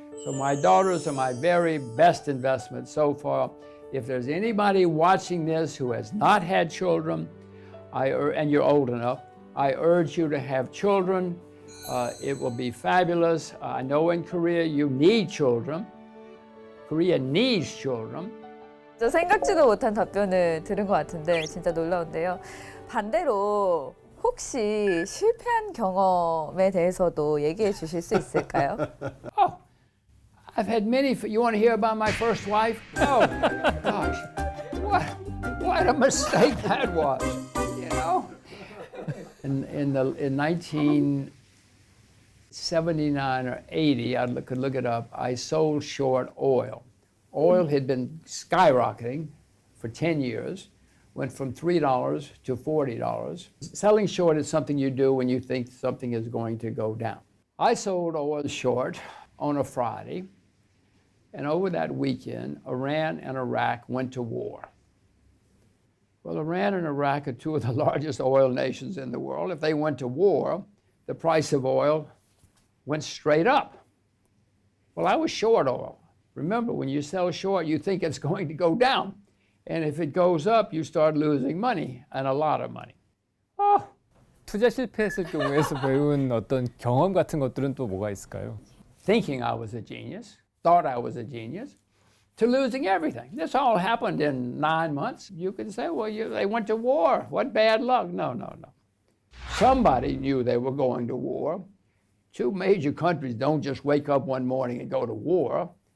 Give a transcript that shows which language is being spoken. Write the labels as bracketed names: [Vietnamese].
[English] So my daughters are my very best investment so far. If there's anybody watching this who has not had children, and you're old enough, I urge you to have children. It will be fabulous. I know in Korea you need children. Korea needs children. [Korean] 저 생각지도 못한 답변을 들은 것 같은데 진짜 놀라운데요. 반대로 혹시 실패한 경험에 대해서도 얘기해 주실 수 있을까요? [English] Oh, I've had many. You want to hear about my first wife? Oh, gosh, what a mistake that was. You know, in 1979 or 80, I could look it up. I sold short oil. Oil had been skyrocketing for 10 years. went from $3 to $40. Selling short is something you do when you think something is going to go down. I sold oil short on a Friday, and over that weekend, Iran and Iraq went to war. Well, Iran and Iraq are two of the largest oil nations in the world. If they went to war, the price of oil went straight up. Well, I was short oil. Remember, when you sell short, you think it's going to go down. And if it goes up, you start losing money, and a lot of money. Oh, [Korean] 투자 실패했을 경우에서 배운 어떤 경험 같은 것들은 또 뭐가 있을까요? [English] thinking I was a genius, thought I was a genius, to losing everything. This all happened in 9 months. You could say, well, they went to war. What bad luck. No. Somebody knew they were going to war. Two major countries don't just wake up one morning and go to war.